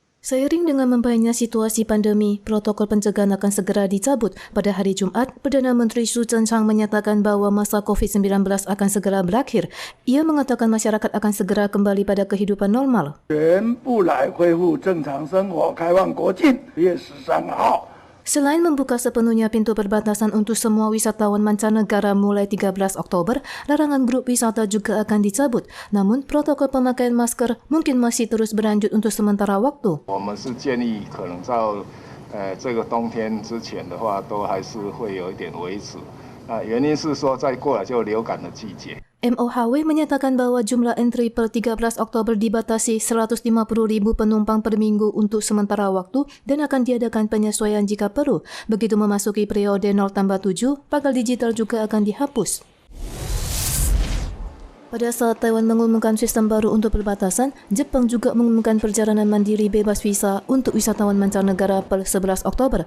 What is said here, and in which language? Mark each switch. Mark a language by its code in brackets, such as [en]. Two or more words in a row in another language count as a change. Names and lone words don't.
[id] Seiring dengan membaiknya situasi pandemi, protokol pencegahan akan segera dicabut. Pada hari Jumaat, Perdana Menteri Su Tseng-chang menyatakan bahawa masa COVID-19 akan segera berakhir. Ia mengatakan masyarakat akan segera kembali pada kehidupan normal. [zh] 全部来恢复正常生活，开放国境，1月13号。 [id] Selain membuka sepenuhnya pintu perbatasan untuk semua wisatawan mancanegara mulai 13 Oktober, larangan grup wisata juga akan dicabut. Namun, protokol pemakaian masker mungkin masih terus berlanjut untuk sementara waktu. [zh] 我们是建议可能到这个冬天之前的话，都还是会有一点维持。原因是说再过来就流感的季节。 [id] MOHW menyatakan bahawa jumlah entry per 13 Oktober dibatasi 150,000 penumpang per minggu untuk sementara waktu dan akan diadakan penyesuaian jika perlu. Begitu memasuki periode 0+7, pagar digital juga akan dihapus. Pada saat Taiwan mengumumkan sistem baru untuk perbatasan, Jepang juga mengumumkan perjalanan mandiri bebas visa untuk wisatawan mancanegara per 11 Oktober.